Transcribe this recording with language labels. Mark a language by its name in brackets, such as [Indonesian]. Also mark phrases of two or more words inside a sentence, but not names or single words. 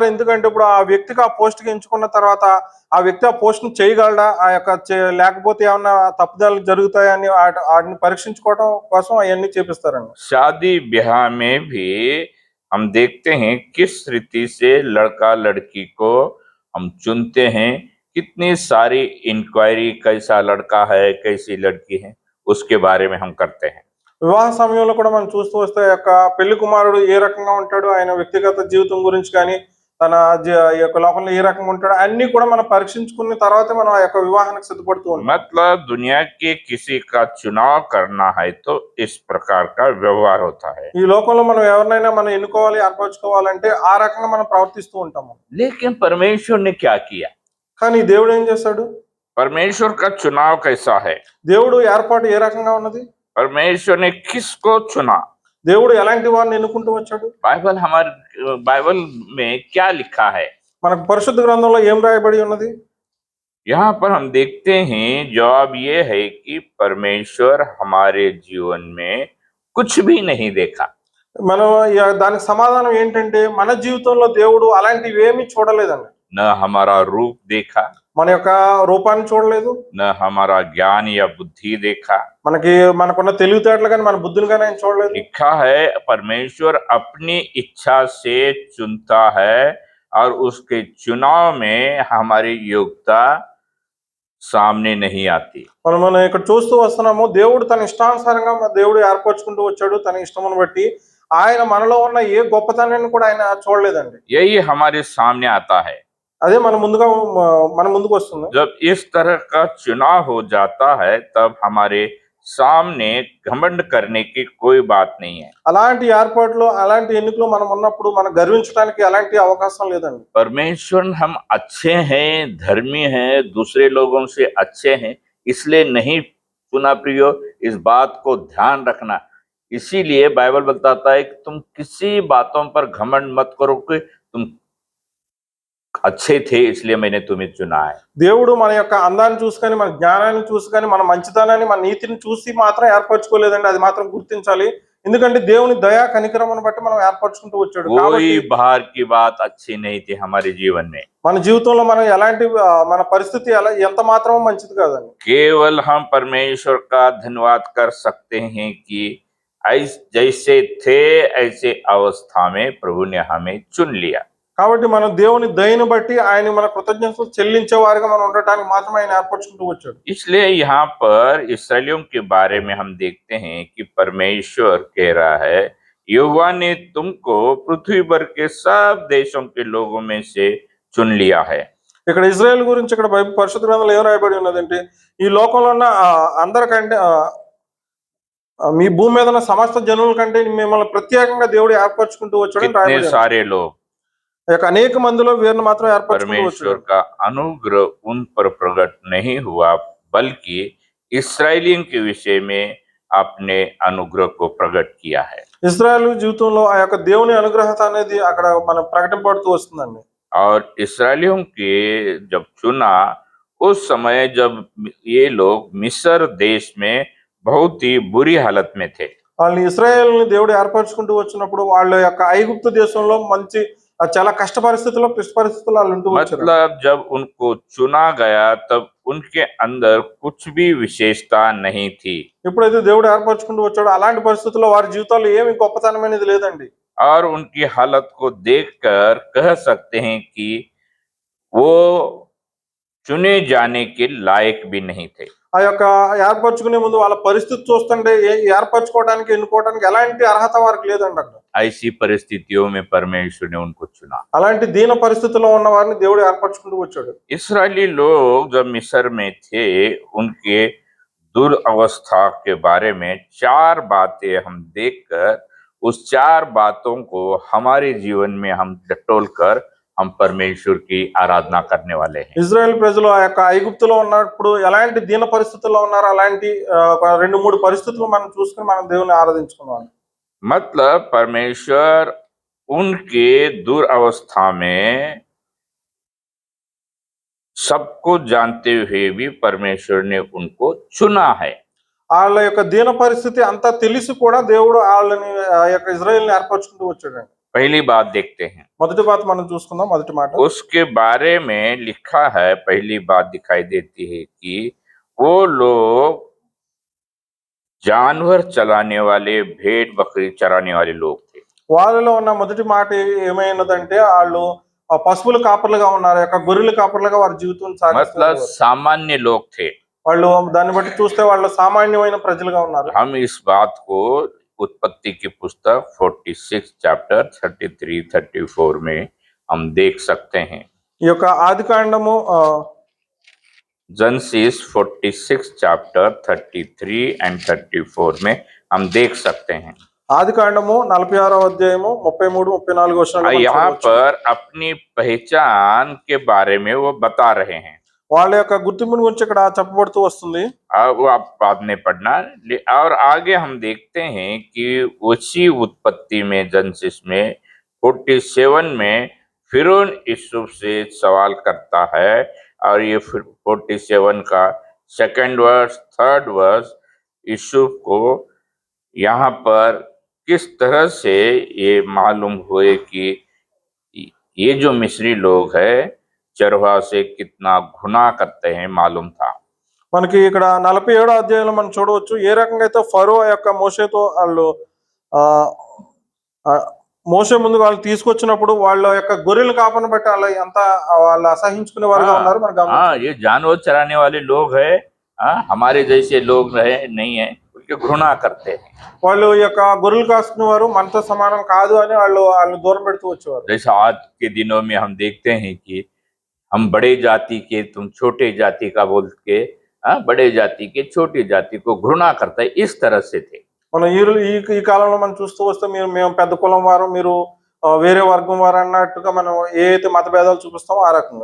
[Telugu] ఎందుకంటే ఇప్పుడు ఆ వ్యక్తికి ఆ పోస్ట్ కి ఎంచుకున్న తర్వాత ఆ వ్యక్తి ఆ పోస్ట్ ని చేయగలడా, ఆ యొక్క లేకపోతే ఏమన్నా తప్పుదాలు జరుగుతాయని వాటిని పరీక్షించుకోవడం కోసం అవన్నీ చేపిస్తారండి. [Hindi] शादी ब्याह में भी हम देखते हैं किस रीति से लड़का लड़की को हम चुनते हैं, कितनी सारी इंक्वायरी, कैसा लड़का है कैसी लड़की है उसके बारे में हम करते हैं। [Telugu] వివాహ సమయంలో కూడా మనం చూస్తూ వస్తే ఆ యొక్క పెళ్లి కుమారుడు ఏ రకంగా ఉంటాడు, ఆయన వ్యక్తిగత జీవితం గురించి కానీ తన ఈ యొక్క లోకంలో ఏ రకంగా ఉంటాడు అన్ని కూడా మనం పరీక్షించుకున్న తర్వాతే మనం ఆ యొక్క వివాహానికి సిద్ధపడుతూ ఉంటాం. [Hindi] मतलब दुनिया के किसी का चुनाव करना है तो इस प्रकार का व्यवहार होता है। [Telugu] ఈ లోకంలో మనం ఎవరినైనా మనం ఎన్నుకోవాలి, ఏర్పరచుకోవాలంటే ఆ రకంగా మనం ప్రవర్తిస్తూ ఉంటాము. [Hindi] लेकिन परमेश्वर ने क्या किया? [Telugu] కానీ దేవుడు ఏం చేశాడు? [Hindi] परमेश्वर का चुनाव कैसा है? [Telugu] దేవుడు ఏర్పాటు ఏ రకంగా ఉన్నది? [Hindi] परमेश्वर ने किसको चुना? [Telugu] దేవుడు ఎలాంటి వారిని ఎన్నుకుంటూ వచ్చాడు? [Hindi] हमारे बाइबल में क्या लिखा है? [Telugu] మనకు పరిశుద్ధ గ్రంథంలో ఏం రాయబడి ఉన్నది? [Hindi] यहाँ पर हम देखते हैं जवाब ये है कि परमेश्वर हमारे जीवन में कुछ भी नहीं देखा। [Telugu] మనం దానికి సమాధానం ఏంటంటే మన జీవితంలో దేవుడు అలాంటివి ఏమీ చూడలేదండి. [Hindi] न हमारा रूप देखा, [Telugu] మన యొక్క రూపాన్ని చూడలేదు, [Hindi] न हमारा ज्ञान या बुद्धि देखा। [Telugu] మనకున్న తెలివితేటలు కానీ మన బుద్ధిని కానీ ఆయన చూడలేదు. [Hindi] लिखा है परमेश्वर अपनी इच्छा से चुनता है और उसके चुनाव में हमारी योग्यता सामने नहीं आती। [Telugu] మనం ఇక్కడ చూస్తూ వస్తున్నాము, దేవుడు తన ఇష్టానుసారంగా దేవుడు ఏర్పరచుకుంటూ వచ్చాడు. తన ఇష్టమును బట్టి ఆయన మనలో ఉన్న ఏ గొప్పతనాన్ని కూడా ఆయన చూడలేదండి. [Hindi] यही हमारे सामने आता है [Telugu] అదే మన ముందుకు వస్తుంది. [Hindi] जब इस तरह का चुनाव हो जाता है तब हमारे सामने घमंड करने की कोई बात नहीं है। [Telugu] అలాంటి ఏర్పాట్లు అలాంటి ఎన్నికలు మనం ఉన్నప్పుడు మనం గర్వించడానికి ఎలాంటి అవకాశం లేదండి. [Hindi] परमेश्वर हम अच्छे हैं, धर्मी हैं, दूसरे लोगों से अच्छे हैं इसलिए नहीं चुना। प्रियो, इस बात को ध्यान रखना। इसीलिए बाइबल बताता है कि तुम किसी बातों पर घमंड मत करो कि तुम अच्छे थे इसलिए मैंने तुम्हें चुना है। [Telugu] దేవుడు మన యొక్క అందాన్ని చూసి కానీ మన జ్ఞానాన్ని చూసి కానీ మన మంచితనాన్ని మన నీతిని చూసి మాత్రం ఏర్పరచుకోలేదండి. అది మాత్రం గుర్తించాలి. ఎందుకంటే దేవుని దయా కనికరమును బట్టి మనం ఏర్పరచుకుంటూ వచ్చాడు. [Hindi] कोई बाहर की बात अच्छी नहीं थी हमारे जीवन में। [Telugu] మన జీవితంలో మనం ఎలాంటి మన పరిస్థితి ఎంత మాత్రం మంచిది కాదండి. [Hindi] केवल हम परमेश्वर का धन्यवाद कर सकते हैं कि जैसे थे ऐसे अवस्था में प्रभु ने हमें चुन लिया। [Telugu] కాబట్టి మనం దేవుని దయను బట్టి ఆయన మన కృతజ్ఞతలు చెల్లించే వారిగా మనం ఉండటానికి మాత్రమే ఆయన ఏర్పరచుకుంటూ వచ్చాడు. [Hindi] इसलिए यहाँ पर इस्राएलियों के बारे में हम देखते हैं कि परमेश्वर कह रहा है यहोवा ने तुमको पृथ्वी पर के सब देशों के लोगों में से चुन लिया है। [Telugu] ఇక్కడ ఇజ్రాయెల్ గురించి ఇక్కడ బైబిల్ పరిశుద్ధ గ్రంథంలో ఏం రాయబడి ఉన్నదంటే ఈ లోకంలో ఉన్న అందరికంటే మీ భూమి మీద ఉన్న సమస్త జనుల కంటే మిమ్మల్ని ప్రత్యేకంగా దేవుడు ఏర్పరచుకుంటూ వచ్చాడని రాయబడి [Hindi] सारे लोग [Telugu] అనేక మందిలో వీరిని మాత్రం ఏర్పరచుకుంటూ [Hindi] परमेश्वर [Telugu] వచ్చాడు. [Hindi] का अनुग्रह उन पर प्रकट नहीं हुआ बल्कि इस्राएलियों के विषय में अपने अनुग्रह को प्रकट किया है। [Telugu] ఇజ్రాయెల్ జీవితంలో ఆ యొక్క దేవుని అనుగ్రహత అనేది అక్కడ మనం ప్రకటింపబడుతూ వస్తుందండి. [Hindi] और इस्राएलियों के जब चुना उस समय जब ये लोग मिस्र देश में बहुत ही बुरी हालत में थे। [Telugu] వాళ్ళని ఇశ్రాయేలుని దేవుడు ఏర్పరచుకుంటూ వచ్చినప్పుడు వాళ్ళ యొక్క ఐగుప్తు దేశంలో మంచి చాలా కష్ట పరిస్థితుల్లో క్లిష్ట పరిస్థితుల్లో వాళ్ళు ఉంటూ వచ్చారు. [Hindi] मतलब जब उनको चुना गया तब उनके अंदर कुछ भी विशेषता नहीं थी। [Telugu] ఎప్పుడైతే దేవుడు ఏర్పరచుకుంటూ వచ్చాడో అలాంటి పరిస్థితుల్లో వారి జీవితాల్లో ఏమి గొప్పతనం అనేది లేదండి. [Hindi] और उनकी हालत को देखकर कह सकते हैं कि वो चुने जाने के लायक भी नहीं थे। [Telugu] ఆ యొక్క ఏర్పరచుకునే ముందు వాళ్ళ పరిస్థితి చూస్తుంటే ఏర్పరచుకోవడానికి ఎన్నుకోవడానికి ఎలాంటి అర్హత వారికి లేదండి. అక్కడ [Hindi] ऐसी परिस्थितियों में परमेश्वर ने उनको चुना। [Telugu] అలాంటి దీన పరిస్థితుల్లో ఉన్న వారిని దేవుడు ఏర్పరచుకుంటూ వచ్చాడు. [Hindi] इस्राएली लोग जब मिस्र में थे उनके दुर्अवस्था के बारे में 4 बातें हम देखकर उस 4 बातों को हमारे जीवन में हम टटोल कर हम परमेश्वर की आराधना करने वाले हैं। [Telugu] ఇజ్రాయెల్ ప్రజలు ఆ యొక్క ఐగుప్తులో ఉన్నప్పుడు ఎలాంటి దీన పరిస్థితుల్లో ఉన్నారో అలాంటి 2-3 పరిస్థితులు మనం చూసుకుని మనం దేవుని ఆరాధించుకున్నాం. [Hindi] मतलब परमेश्वर उनके दुर्अवस्था में सबको जानते हुए भी परमेश्वर ने उनको चुना है। [Telugu] వాళ్ళ యొక్క దీన పరిస్థితి అంతా తెలిసి కూడా దేవుడు వాళ్ళని ఆ యొక్క ఇజ్రాయెల్ని ఏర్పరచుకుంటూ వచ్చాడండి. [Hindi] पहली बात देखते हैं, [Telugu] మొదటి మాట మనం చూసుకుందాం. మొదటి మాట [Hindi] उसके बारे में लिखा है, पहली बात दिखाई देती है कि वो लोग जानवर चलाने वाले, भेड़ बकरी चराने वाले लोग थे। [Telugu] వాళ్ళలో ఉన్న మొదటి మాట ఏమైనదంటే వాళ్ళు పశువుల కాపర్లుగా ఉన్నారు, యొక్క గొర్రెల కాపర్లుగా వారి జీవితం [Hindi] मतलब [Telugu] సాగిస్తున్నారు. [Hindi] सामान्य लोग थे। [Telugu] వాళ్ళు దాన్ని బట్టి చూస్తే వాళ్ళు సామాన్యమైన ప్రజలుగా ఉన్నారు. [Hindi] हम इस बात को उत्पत्ति की पुस्तक 46 चैप्टर 33 34 में हम देख सकते हैं। [Telugu] ఈ యొక్క ఆదికాండము [Hindi] जेनेसिस 46 चैप्टर 33 एंड 34 में हम देख सकते हैं। [Telugu] ఆదికాండము 46వ అధ్యాయము 33 34 వచనాలు మనం [Hindi] यहाँ [Telugu] చూడవచ్చు. [Hindi] पर अपनी पहचान के बारे में वो बता रहे हैं। వాళ్ళ యొక్క గుర్తింపుని గురించి ఇక్కడ చెప్పబడుతూ వస్తుంది. वो आप बाद में पढ़ना। और आगे हम देखते हैं कि उसी उत्पत्ति में जेनेसिस में 47 में फिरौन यूसुफ से सवाल करता है और ये 47 का [English] second verse third verse [Hindi] यूसुफ को यहाँ पर किस तरह से ये मालूम हुए कि ये जो मिस्री लोग है चरवा से कितना घुना करते हैं मालूम था। [Telugu] మనకి ఇక్కడ 47వ అధ్యాయంలో మనం చూడవచ్చు ఏ రకంగా అయితే ఫరో యొక్క మోషేతో వాళ్ళు మోషే ముందు వాళ్ళు తీసుకొచ్చినప్పుడు వాళ్ళ యొక్క గొర్రెలు కాపని బట్టి వాళ్ళు అసహించుకునే వారుగా ఉన్నారు. మనకు [Hindi] ये जानवर चराने वाले लोग है, हमारे जैसे लोग नहीं है, उनके घृणा करते हैं। [Telugu] వాళ్ళు ఈ యొక్క గొర్రెలు కాసుకునే వారు మనతో సమానం కాదు అని వాళ్ళు దూరం పెడుతూ వచ్చేవారు. [Hindi] जैसे आज के दिनों में हम देखते हैं कि हम बड़े जाति के तुम छोटे जाति का बोल के बड़े जाति के छोटी जाति को घृणा करता है, इस तरह से थे। [Telugu] మనం ఈ కాలంలో మనం చూస్తూ వస్తే మేము పెద్ద కులం వారు మీరు వేరే వర్గం వారు అన్నట్టుగా మనం ఏ అయితే మత భేదాలు చూపిస్తామో ఆ రకంగా.